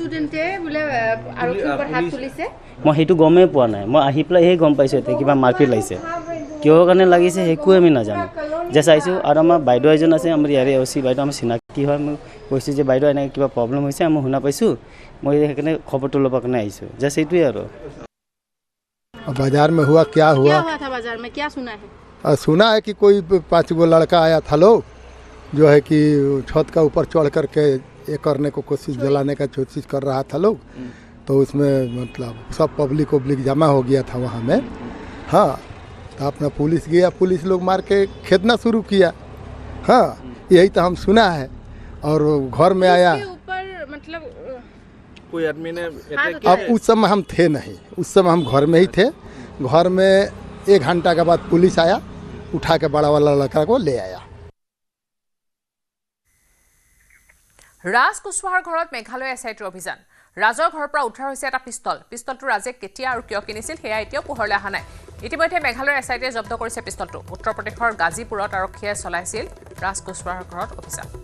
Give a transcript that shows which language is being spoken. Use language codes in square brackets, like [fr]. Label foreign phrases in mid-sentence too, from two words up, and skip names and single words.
[as] মই সেইটো গমেই পোৱা নাই মই আহি পেলাই সেই গম পাইছোঁ এতিয়া কিবা মাৰপিট লাগিছে কিহৰ কাৰণে লাগিছে সেইটোৱে আমি নাজানো জাষ্ট আহিছোঁ আৰু আমাৰ বাইদেউ এজন আছে আমাৰ ইয়াৰে অচি বাইদেউ আমাৰ চিনাকি হয় মই কৈছোঁ যে বাইদেউ এনেকৈ কিবা প্ৰব্লেম হৈছে মই শুনা পাইছোঁ মই সেইকাৰণে খবৰটো ল'বৰ কাৰণে আহিছোঁ জাষ্ট সেইটোৱে আৰু [hi] बाजार में हुआ क्या हुआ था बाजार में क्या सुना है सुना है कि कोई 5 गो लड़का आया था लोग जो है कि छत का ऊपर चढ़ करके ये करने को कोशिश जलाने का कोशिश कर रहा था लोग तो उसमें मतलब सब पब्लिक जमा हो गया था वहाँ में हाँ तो अपना पुलिस गया पुलिस लोग मार के खेदना शुरू किया हाँ यही तो हम सुना है और घर में आया मतलब कोई आदमी ने अब उस समय हम थे नहीं उस समय हम घर में ही थे घर में 1 घंटा के बाद पुलिस आया उठा के बड़ा वाला लड़का को ले आया [as] ৰাজ কুশৱাহাৰ ঘৰত মেঘালয় এছআইটিৰ অভিযান ৰাজৰ ঘৰৰ পৰা উদ্ধাৰ হৈছে এটা পিস্তলটো ৰাজে কেতিয়া আৰু কিয় কিনিছিল সেয়া এতিয়াও পোহৰলৈ অহা নাই ইতিমধ্যে মেঘালয়ৰ এছআইটিয়ে জব্দ কৰিছে পিস্তলটো উত্তৰ প্ৰদেশৰ গাজীপুৰত আৰক্ষীয়ে চলাইছিল ৰাজ কুশৱাহাৰ ঘৰত অভিযান